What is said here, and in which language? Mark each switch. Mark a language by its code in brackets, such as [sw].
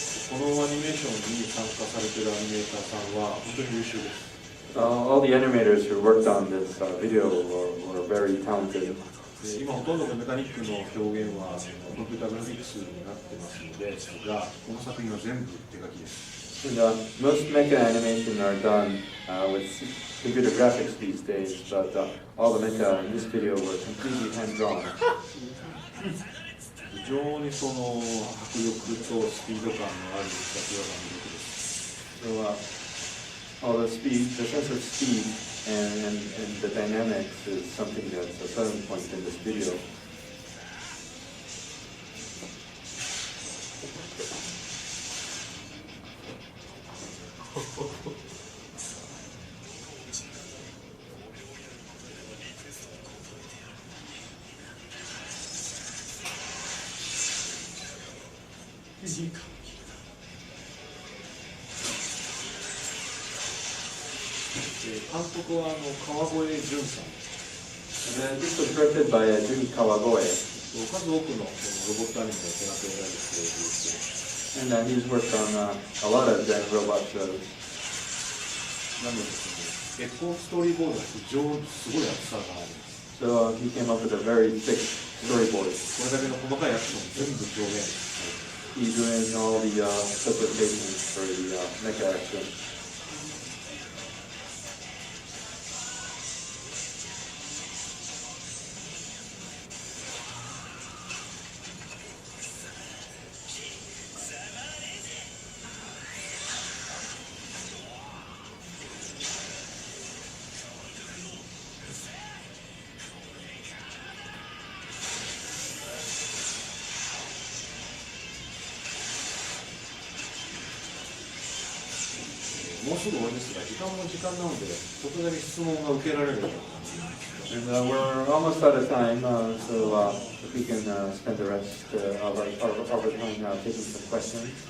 [ja] このアニメーションに参加されているアニメーターさんは本当に優秀です。 [en] All the animators who worked on this video were very talented. [ja] 今ほとんどのメカニックの表現はコンピュータグラフィックスになってますのですが、この作品は全部手書きです。 [en] And, most mecha animation are done with computer graphics these days, but all the mecha in this video were completely hand-drawn. [ja] 非常にその迫力とスピード感のある作画が魅力です。 [en] So, all the speed, the sense of speed and the dynamics is something that's a selling point in this video. [ja] 監督は川越淳さん。 [en] And then this was directed by Jun Kawagoe. [ja] 数多くのロボットアニメを手掛けられている人。 [en] And he's worked on a lot of Zen robot shows. [ja] なのでエコーストーリーボードが非常にすごい厚さがあります。 [en] So he came up with a very thick storyboard. [ja] これだけの細かいアクション全部表現されています。 [en] He's doing all the specifications for the mecha action. [ja] もうすぐ終わりですが、時間も時間なので、ちょっとだけ質問が受けられるような感じになってます。 [en] And we're almost out of time, so if we can spend the rest of our time taking some questions.